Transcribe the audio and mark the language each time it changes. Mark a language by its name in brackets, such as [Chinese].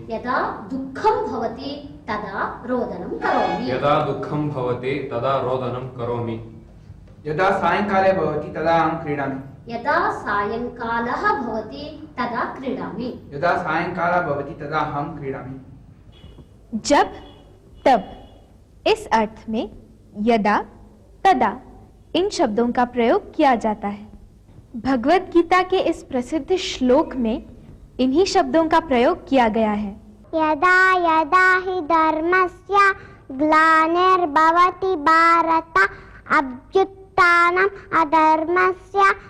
[Sanskrit] यदा दुःखं भवति तदा रोदनं करोमि। यदा दुःखं भवति तदा रोदनं करोमि। यदा सायंकाले भवति तदा अहं क्रीडामि। यदा सायंकालः भवति तदा क्रीडामि। यदा सायंकालः भवति तदा अहं क्रीडामि। [Hindi] जब तब इस अर्थ में यदा तदा इन शब्दों का प्रयोग किया जाता है। भगवत गीता के इस प्रसिद्ध श्लोक में इन्हीं शब्दों का प्रयोग किया गया है। [Sanskrit] यदा यदा हि धर्मस्य ग्लानिर्भवति भारत अभ्युत्थानम् अधर्मस्य